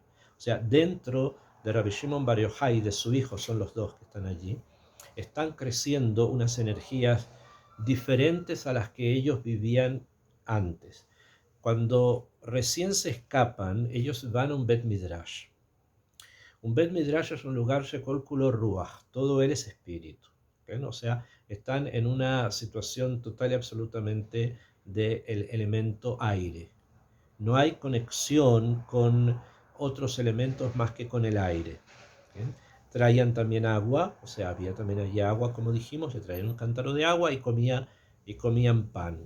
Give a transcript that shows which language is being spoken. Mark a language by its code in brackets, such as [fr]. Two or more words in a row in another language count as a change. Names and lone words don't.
[es] O sea, dentro de Rabbi Shimon Bar Yochai y de su hijo, son los dos que están allí, están creciendo unas energías diferentes a las que ellos vivían antes. Cuando recién se escapan, ellos van a un [he] בית מדרש. [es] Un [he] בית מדרש [es] es un lugar [he] שכל כולו רוח, [es] todo él es espíritu. ¿Okay? O sea, están en una situación total y absolutamente del elemento aire. No hay conexión con otros elementos más que con el aire. ¿Okay? Traían también agua, o sea, había también allí agua, como dijimos, se traían un cántaro de agua y comían pan.